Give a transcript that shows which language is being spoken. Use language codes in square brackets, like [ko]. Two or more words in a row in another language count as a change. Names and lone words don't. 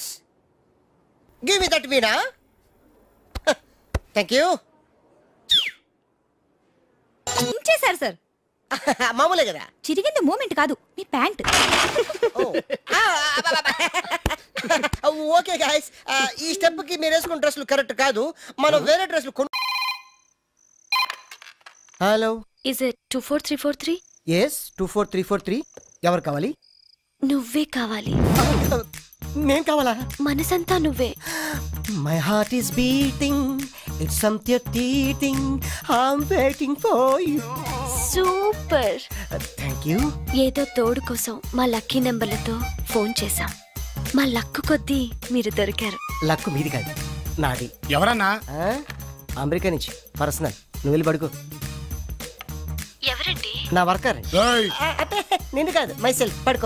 [en] Give me that Veena. Thank you. [te] ఇంచేశారు సార్. మామూలే కదా. చిరిగింది మూమెంట్ కాదు, మీ ప్యాంట్. [en] okay guys, [te] ఈ స్టెప్ కి మీరు వేసుకున్న డ్రెస్లు కరెక్ట్ కాదు. మనం వేరే డ్రెస్లు కొను. హలో, [en] is it 24343? [te] yes 24343. ఎవరు కావాలి? నువ్వే కావాలి. నేను కావాలా? మనసంతా నువ్వే. [en] My heart is beating, it's something teething, I'm waiting for you. [te] సూపర్. [en] Thank you. [te] ఏదో తోడు కోసం మా లక్కీ నెంబర్లతో ఫోన్ చేశాం. మా లక్కు కొద్దీ మీరు దొరికారు. లక్కు మీది కాదు, నాది. ఎవరన్నా? అమెరికా నుంచి పర్సనల్. నువ్వు వెళ్ళి పడుకో. ఎవరండి? నా వర్కర్. నిన్ను కాదు, మైసెల్ఫ్. పడుకో.